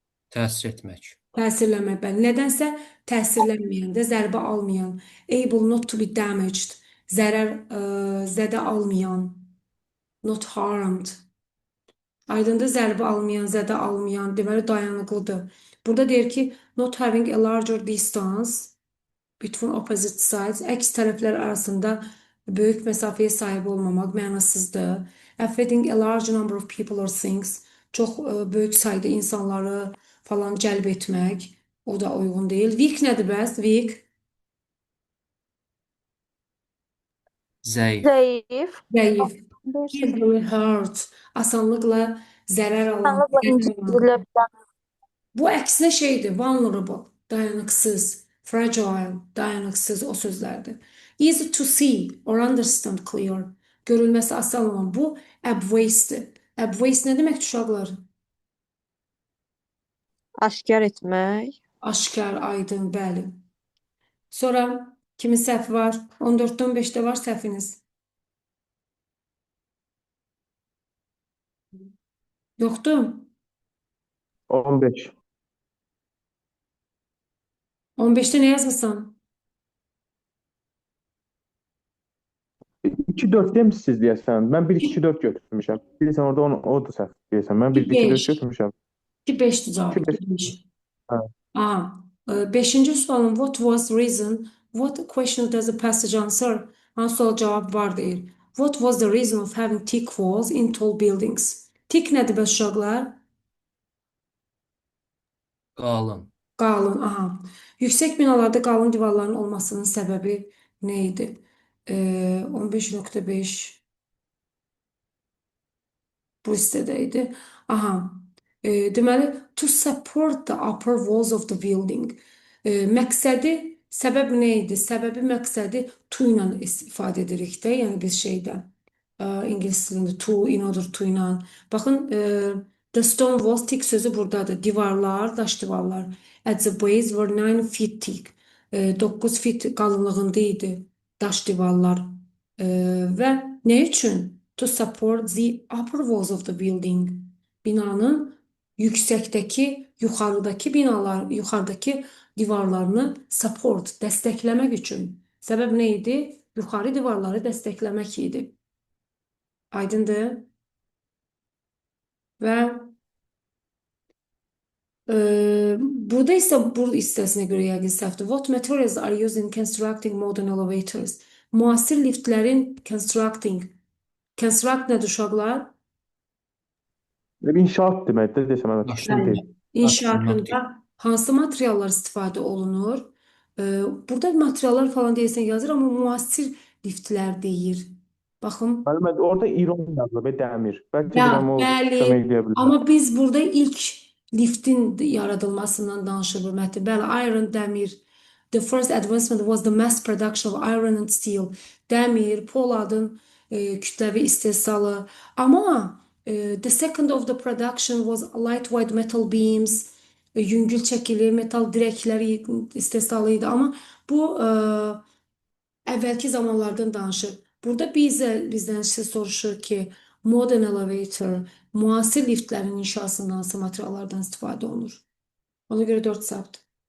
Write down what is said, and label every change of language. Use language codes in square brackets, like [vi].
[az] Təsir etmək. Təsirlənmək, bəli. Nədənsə təsirlənməyən də, zərbə almayan. [en] Able not to be damaged. [az] Zərər, zədə almayan. [en] Not harmed. [az] Aydındır, zərbə almayan, zədə almayan. Deməli, dayanıqlıdır. Burada deyir ki, [en] not having a larger distance between opposite sides. [az] Əks tərəflər arasında böyük məsafəyə sahib olmamaq mənasızdır. [en] Affecting a large number of people or things. [az] Çox böyük sayda insanları falan cəlb etmək. O da uyğun deyil. Weak nədir bəs? Weak. Zəif. Zəif. Zəif. Deyirsən. [en] Easily hurt. [az] Asanlıqla zərər alan. Asanlıqla incitilə bilən. Bu əksinə şeydir. Vulnerable. Dayanıqsız. Fragile. Dayanıqsız o sözlərdir. [en] Easy to see or understand clear. [az] Görülməsi asan olan bu obvious-dir. Obvious nə demək uşaqlar? Aşkar etmək. Aşkar, aydın, bəli. Sonra kimin səhvi var? 14-dən 5-də var səhviniz. Yoxdur. 15. 15-də nə yazmısan? 2-4 demişsiniz deyəsən. Mən 1-2-4 götürmüşəm. Bilirsən orada o da səhv deyəsən. Mən 1-2-4 götürmüşəm. 2-5-dir cavab. 2-5. Hə. [en] Beşinci sualın what was reason? What question does the passage answer? [az] Hansı sual cavab var deyir. [en] What was the reason of having thick walls in tall buildings? [az] Tik nədir bəs uşaqlar? qalın, Qalın, aha. Yüksək binalarda qalın divarların olmasının səbəbi nə idi? 15.5 bu hissədə idi. Aha. Deməli, [en] to support the upper walls of the building. [az] Məqsədi, səbəb nə idi? Səbəbi məqsədi to ilə ifadə edirik də, yəni biz şeydən. İngilis dilində to, in order to ilə. Baxın, the stone walls, thick sözü buradadır. Divarlar, daş divarlar. [en] At the base were 9 feet thick. [az] 9 feet qalınlığında idi daş divarlar. Və nə üçün? [en] To support the upper walls of the building. [az] Binanın yuxarıdakı binalar, yuxarıdakı divarlarını support, dəstəkləmək üçün. Səbəb nə idi? Yuxarı divarları dəstəkləmək idi. Aydındır? Və burada isə bu hissəsinə görə yəqin səhvdir. [en] What materials are used in constructing modern elevators? [az] Müasir liftlərin construct nədir uşaqlar? İnşaat deməkdir desəm, evet. Daşdan [tr] Değil. [az] İnşaatında hansı materiallar istifadə olunur? Burada materiallar falan deyəsən yazır, amma müasir liftlər deyir. Baxın. Müəllim, orada iron yazılıb, dəmir. Bəlkə Ya, deyirəm o bəli. kömək edə bilər. Amma biz burada ilk liftin yaradılmasından danışırıq Məhdi. Bəli, iron, dəmir. [en] The first advancement was the mass production of iron and steel. [az] Dəmir, poladın kütləvi istehsalı. Amma [en] the second of the production was lightweight metal beams. [az] Yüngül çəkili metal dirəkləri istehsalı idi. Amma bu əvvəlki zamanlardan danışır. Burada bizdən soruşur ki, [en] modern elevator, [az] müasir liftlərin inşasında hansı materiallardan istifadə olunur? Ona görə 4 səhvdir.